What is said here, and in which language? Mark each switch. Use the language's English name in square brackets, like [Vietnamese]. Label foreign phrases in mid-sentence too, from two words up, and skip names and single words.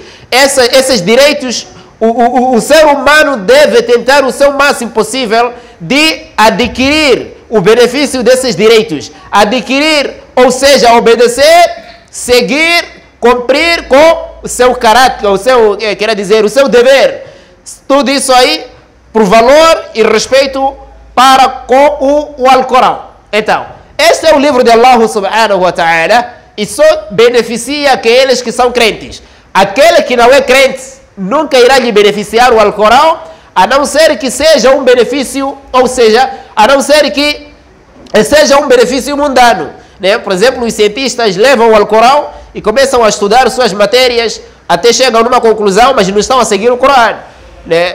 [Portuguese] Esses direitos, o ser humano deve tentar o seu máximo possível de adquirir o benefício desses direitos, adquirir, ou seja, obedecer, seguir, cumprir com o seu caráter, o seu dever. Tudo isso aí por valor e respeito para com o Alcorão. Então, este é o livro de Allah [Arabic] سبحانه وتعالى [Portuguese] e só beneficia aqueles que são crentes. Aquele que não é crente nunca irá lhe beneficiar o Alcorão, a não ser que seja um benefício, ou seja, a não ser que seja um benefício mundano, né? Por exemplo, os cientistas levam o Alcorão e começam a estudar suas matérias, até chegam numa conclusão, mas não estão a seguir o Corão, né?